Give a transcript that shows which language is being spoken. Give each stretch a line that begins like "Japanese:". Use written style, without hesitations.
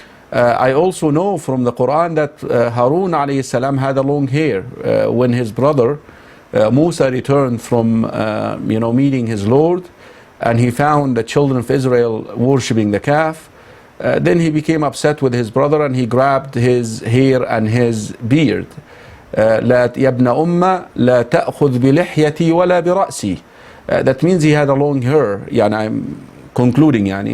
English: I also know from the Quran that Harun alayhi salam had a long hair when his brother Musa returned from meeting his Lord, and he found the children of Israel worshipping the calf. Then he became upset with his brother and he grabbed his hair and his beard.
Arabic: لا يا ابن أمة لا تأخذ بلحيتي ولا برأسي.
English: That means he had a long hair. I'm concluding.